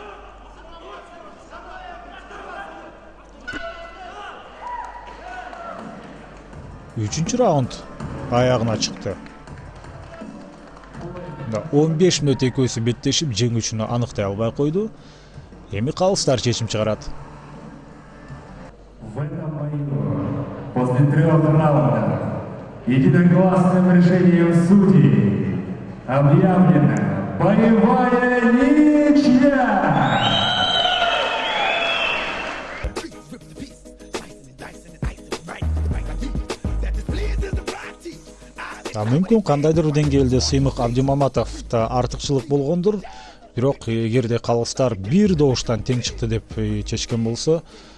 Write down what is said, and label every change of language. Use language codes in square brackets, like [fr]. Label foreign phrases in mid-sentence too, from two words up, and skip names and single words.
[ky] Үчүнчү раунд аягына чыкты. 15 мүнөт экөөсү беттешип жеңүүчүнү аныктай албай койду. Эми калыстар чечим чыгарат. [ru] После 3 раундов единогласным решением судей объявлена боевая ничья. [ky] Мүмкүн кандайдыр деңгээлде Сыймык Абдимаматовда артыкчылык болгондур. Бирок эгерде калыстар бир добуштан тең чыкты деп чечкен болсо,